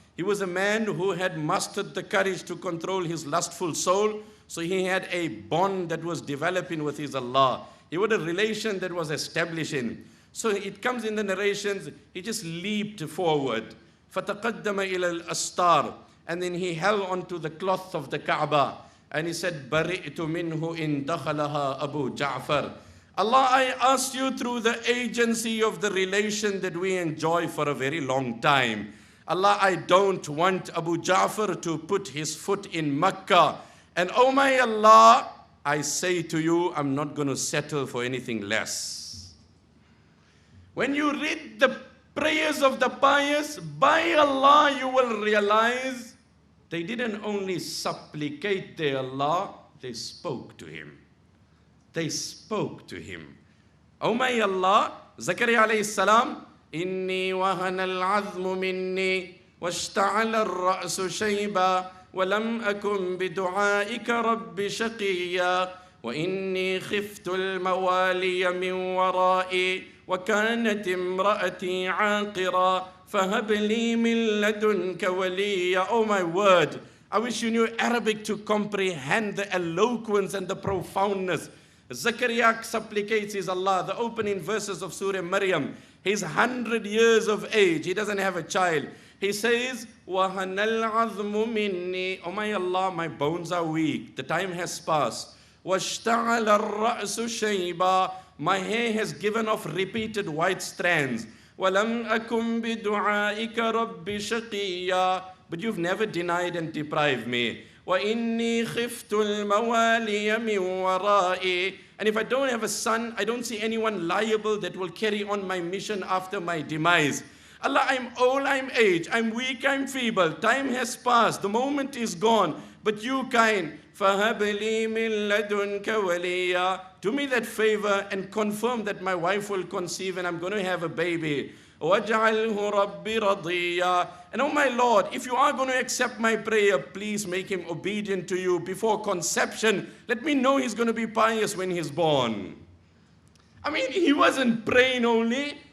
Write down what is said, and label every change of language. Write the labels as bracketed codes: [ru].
[en] He was a man who had mustered the courage to control his lustful soul. So he had a bond that was developing with his Allah. He had a relation that was establishing. So it comes in the narrations, he just leaped forward. [ar] فَتَقَدَّمَ إِلَى الْأَسْتَارِ. [en] And then he held onto the cloth of the Kaaba. And he said, [ar] بَرِئْتُ مِنْهُ إِن دَخَلَهَا أَبُو جَعْفَرٍ. [en] Allah, I ask you through the agency of the relation that we enjoy for a very long time. Allah, I don't want Abu Ja'far to put his foot in Makkah. And oh my Allah, I say to you, I'm not going to settle for anything less. When you read the prayers of the pious, by Allah, you will realize they didn't only supplicate their Allah, they spoke to Him. They spoke to Him. Oh my Allah, Zakaria alayhi salam, [ar] Inni wahana al-azmu minni, washta'ala al-ra'su shayba, ولم أكن بدعائك رب شقيا وإني خفت الموالي من ورائي وكانت امرأتي عاقرا فهب لي من لدنك وليا. [en] Oh my word, I wish you knew Arabic to comprehend the eloquence and the profoundness. Zakaria supplicates his Allah, the opening verses of Surah Maryam. He's 100 years of age, he doesn't have a child. He says, [ar] وَهَنَ الْعَظْمُ مِنِّي. [en] Oh my Allah, my bones are weak. The time has passed. [ar] وَاشْتَعَلَ الرَّأْسُ شَيْبًا. [en] My hair has given off repeated white strands. [ar] وَلَمْ أَكُمْ بِدُعَائِكَ رَبِّ شَقِيًّا. [en] But you've never denied and deprived me. [ar] وَإِنِّي خِفْتُ الْمَوَالِيَ مِنْ وَرَائِي. [en] And if I don't have a son, I don't see anyone liable that will carry on my mission after my demise. Allah, I'm old, I'm aged, I'm weak, I'm feeble. Time has passed, the moment is gone. But you kind, [ar] فَهَبْ لِي مِن لَدُنْكَ وَلِيًّا. [en] Do me that favor and confirm that my wife will conceive and I'm going to have a baby. [ar] وَاجْعَلْهُ رَبِّ رَضِيًّا. [en] And oh my Lord, if you are going to accept my prayer, please make him obedient to you before conception. Let me know he's going to be pious when he's born. I mean, he wasn't praying only.